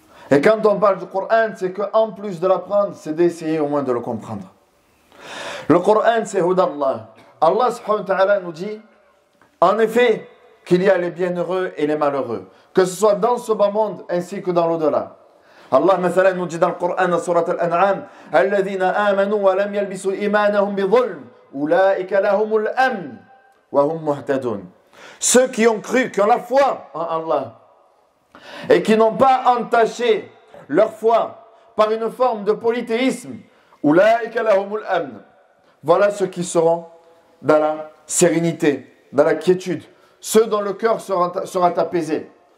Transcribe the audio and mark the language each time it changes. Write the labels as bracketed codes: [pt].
[fr] Et quand on parle du Coran, c'est qu'en plus de l'apprendre, c'est d'essayer au moins de le comprendre. Le Coran, c'est Hudallah. Allah subhanahu wa ta'ala nous dit, en effet, qu'il y a les bienheureux et les malheureux, que ce soit dans ce bas monde ainsi que dans l'au-delà. [ar] Allah مثلا [fr] nous dit dans le Coran, [ar] dans Surat Al-An'am, الذين آمنوا ولم يلبسوا إيمانهم بظلم أولئك لهم الأمن وهم مهتدون. [fr] Ceux qui ont cru, qui ont la foi en Allah et qui n'ont pas entaché leur foi par une forme de polythéisme, [ar] أولئك لهم الأمن. [fr] Voilà ceux qui seront dans la sérénité, dans la quiétude, ceux dont le cœur sera apaisé.